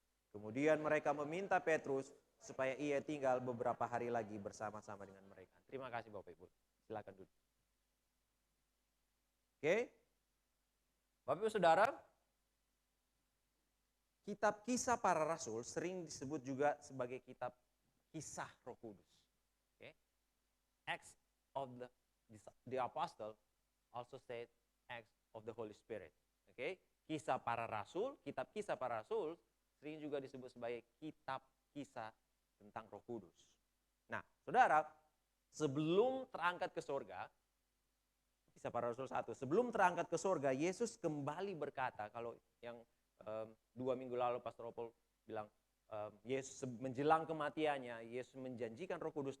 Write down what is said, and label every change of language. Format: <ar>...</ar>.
<id>Kemudian mereka meminta Petrus supaya ia tinggal beberapa hari lagi bersama-sama dengan mereka. Terima kasih Bapak Ibu. Silakan duduk. Oke. Bapak Ibu Saudara, kitab Kisah Para Rasul sering disebut juga sebagai kitab Kisah Roh Kudus. Okay.</id> <en>Acts of the Apostle also said Acts of the Holy Spirit. Okay.</en> <id>Kisah Para Rasul, kitab Kisah Para Rasul sering juga disebut sebagai kitab kisah tentang Roh Kudus. Nah, Saudara, sebelum terangkat ke surga, Kisah Para Rasul 1, sebelum terangkat ke surga, Yesus kembali berkata, kalau yang 2 minggu lalu Pastor Opol bilang Yesus menjelang kematiannya, Yesus menjanjikan Roh Kudus.</id>